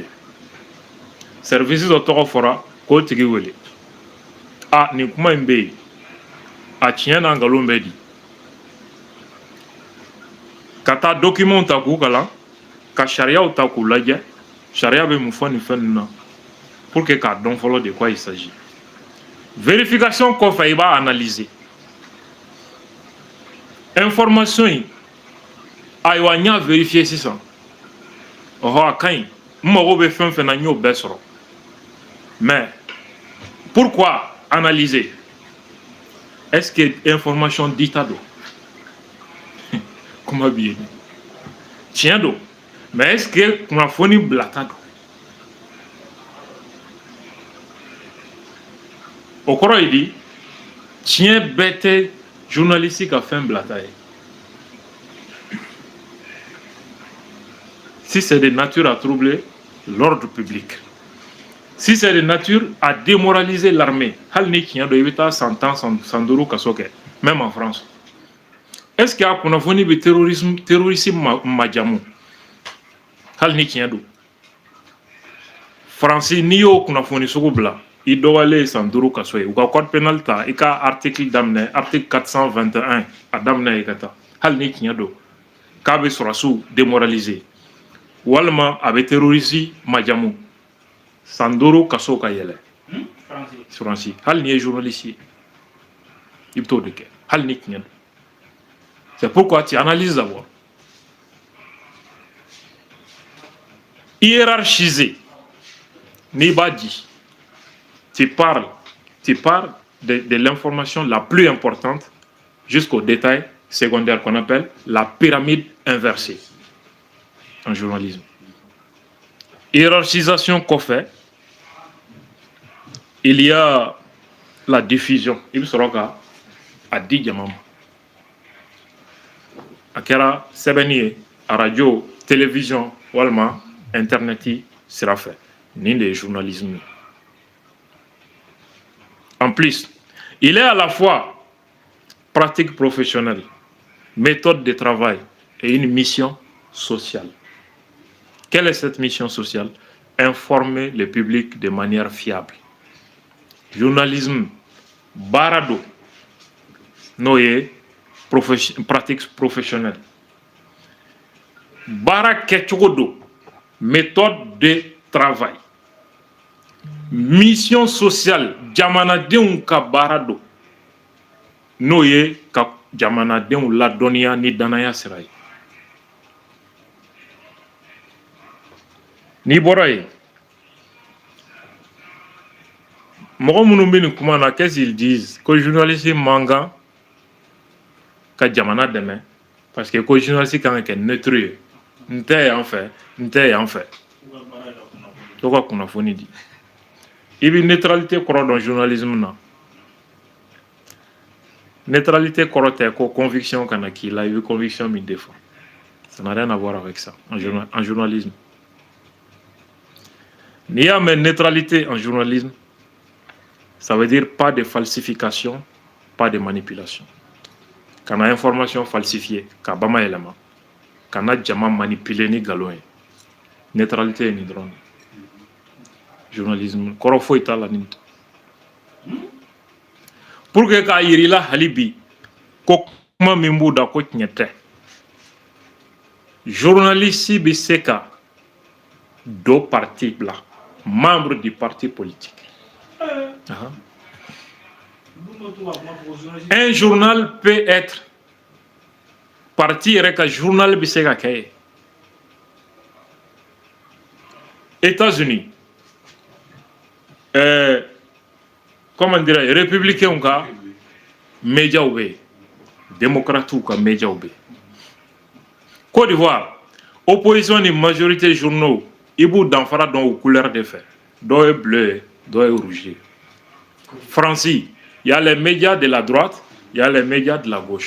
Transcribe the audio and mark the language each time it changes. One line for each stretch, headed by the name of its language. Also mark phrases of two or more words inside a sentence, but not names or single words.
Bambara: Service dɔ tɔgɔ fɔra k'o tigi wele. A nin kuma in bɛ yen. A tiɲɛ n'a nkalon bɛ di. Kata document ta k'u kalan ka sariyaw ta k'u lajɛ sariya bɛ mun fɔ nin fɛn ninnu na
French: pour que
Bambara: k'a dɔn fɔlɔ
French: de quoi il s'agit.
Bambara: Vérification kɔfɛ i b'a analyser information in ayiwa n y'a vérifier sisan ɔhɔ a ka ɲi n mago bɛ fɛn fɛn na n y'o bɛɛ sɔrɔ
French: mais pourquoi analyser? Est-ce que
Bambara: information dita don kuma b'i ye tiɲɛ don
French: mais est-ce que
Bambara: kunnafoni bilata don o kɔrɔ ye di tiɲɛ bɛɛ tɛ journaliste ka fɛn bilata ye.
French: Si c'est de nature à troubler l'ordre public, si c'est de nature à démoraliser l'armée,
Bambara: hal ni tiɲɛ don i bɛ taa san 10 san 5 kaso kɛ
French: même en France. Est-ce qu'il y a
Bambara: kunnafoni bɛ terrorisme majamu hal ni tiɲɛ don Faransi n'i y'o kunnafoni sugu bila i dɔgɔyalen san 5 kaso ye u ka
French: code pénal
Bambara: ta i ka article daminɛ article 421 a daminɛ i ka taa hali ni tiɲɛ don k'a bɛ sɔrɔsiw démoraliser walima a bɛ terroriste majamu san 5 kaso ka yɛlɛ Faransi hali ni ye journaliste ye i bɛ t'o de kɛ hali ni tiɲɛ don.
French: C'est pourquoi tu analyses d'abord. Hiérarchiser. Nibadi. Tu parles de l'information la plus importante jusqu'au détail secondaire qu'on appelle la pyramide inversée en journalisme. Hiérarchisation qu'on fait, il y a la diffusion. Il sera à 10 diamants.
Bambara: A kɛra sɛbɛnni ye
French: radio télévision
Bambara: walima internet sira fɛ nin de ye journalisme ye.
French: En plus il est à la fois pratique professionnelle, méthode de travail et une mission sociale. Quelle est cette mission sociale? Informer le public de manière fiable.
Bambara: Journalisme baara do n'o ye
French: pratique professionnelle.
Bambara: Baara kɛcogo do
French: méthode de travail. Mission sociale
Bambara: jamanadenw ka baara do n'o ye ka jamanadenw ladɔnniya ni danaya sira ye. N'i bɔra yen mɔgɔ minnu bɛ nin kuma na
French: qu'est-ce qu'ils disent?
Bambara: Ko journaliste man kan ka jamana dɛmɛ
French: parce que
Bambara: ko journaliste kan ka kɛ neutre ye n tɛ yan fɛ n tɛ yan fɛ to ka kunnafoni di. I bɛ neutralité kɔrɔ dɔn journalisme na. Neutralité kɔrɔ tɛ ko conviction kana k'i la i bɛ conviction min défend.
French: Ça n'a rien à voir avec ça en journalisme.
Bambara: N'i y'a mɛn
French: neutralité en journalisme, ça veut dire pas de falsification, pas de manipulation.
Bambara: Kana
French: information falsifiée
Bambara: ka bama yɛlɛma kana jama manipuler ni nkalon ye. Neutralité ye nin dɔrɔn. Journalisme kɔrɔ foyi t'a la nin tɛ.
French: Pour que
Bambara: k'a yira i la hali bi ko kuma min b'u da ko tiɲɛ tɛ. Journaliste bɛ se ka dɔ parti bila
French: membre du parti politique. Un journal peut être parti
Bambara: yɛrɛ ka journal bɛ se ka kɛ ye. États-Unis
French: comment dirais-je
Bambara: républicains ka médiaw bɛ yen démocrates ka médiaw bɛ yen. Côte d'Ivoire opposition ni majorité journaux i b'u danfara dɔn o
French: couleur de
Bambara: fɛ dɔw ye bleu ye dɔw ye rouge ye.
French: France il y a les médias de la droite, il y a les médias de la gauche.